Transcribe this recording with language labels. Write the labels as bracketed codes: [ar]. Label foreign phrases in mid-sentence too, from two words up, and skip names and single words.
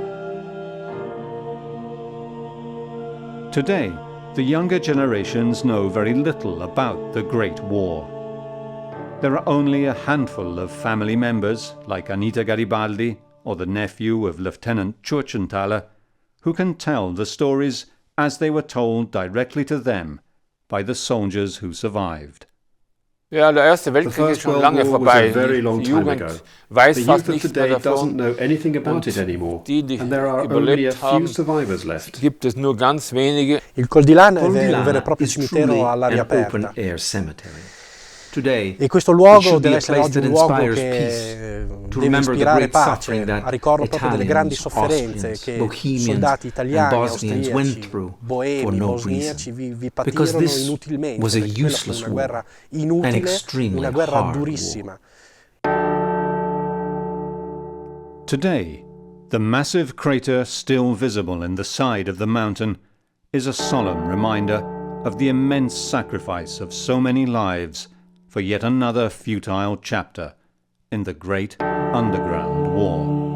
[en] Today, the younger generations know very little about the Great War. There are only a handful of family members, like Anita Garibaldi or the nephew of Lieutenant Churchenthaler, who can tell the stories as they were told directly to them by the soldiers who survived. [de] Ja, der Erste Weltkrieg ist schon lange vorbei. Die Jugend weiß fast nichts mehr davon. Die überlebt haben, gibt es nur ganz wenige. [it] Il Col di Lana è un vero e proprio cimitero all'aria aperta. E questo luogo deve essere oggi un luogo che deve ispirare pace, a ricordo proprio delle grandi sofferenze che soldati italiani, austriaci, boemi, bosniaci vi patirono inutilmente, perché quella fu una guerra inutile, una guerra durissima. [en] Today, the massive crater still visible in the side of the mountain is a solemn reminder of the immense sacrifice of so many lives for yet another futile chapter in the great underground war.